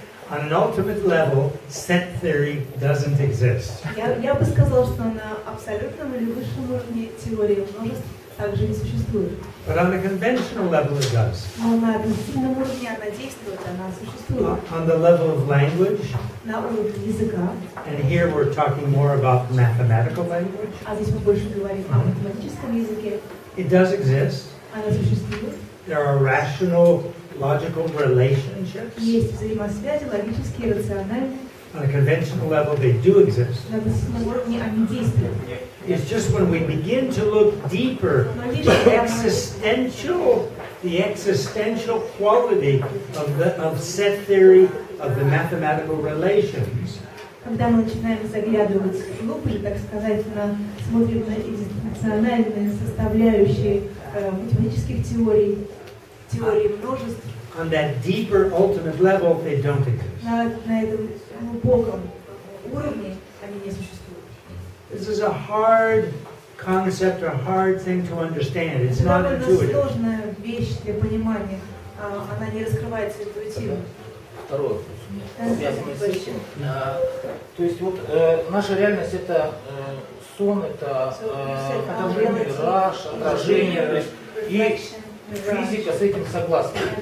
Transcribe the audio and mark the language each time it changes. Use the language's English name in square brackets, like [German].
[English] On an ultimate level, set theory doesn't exist. [Russian] Я бы сказал, что на абсолютном или высшем уровне теории множеств также не существует. [English] But on a conventional level, it does. [Russian] Но на объективном уровне она действует, она существует. [English] On the level of language. [Russian] На уровне языка. [English] And here we're talking more about mathematical language. [Russian] А здесь мы больше говорим о математическом языке. [English] It does exist. [Russian] Она существует. [English] There are rational, logical relationships. [Russian] Есть взаимосвязи, логические, рациональные. [English] On a conventional level, they do exist. [Russian] На объективном уровне они действуют. [English] It's just when we begin to look deeper, the existential quality of set theory of the mathematical relations. [Russian] Когда мы начинаем заглядывать глубже, так сказать, смотрим на экзистенциальные составляющие математических теорий, теории множеств. [English] On that deeper, ultimate level, they don't exist. [Russian] На этом глубоком уровне они не существуют. [English] This is a hard concept, a hard thing to understand. It's not intuitive. [Russian] Это сложная вещь для понимания. Она не раскрывается интуитивно. Второй вопрос, связанный с этим. То есть вот наша реальность это сон, это мираж, отражение, то есть, и физика с этим согласна.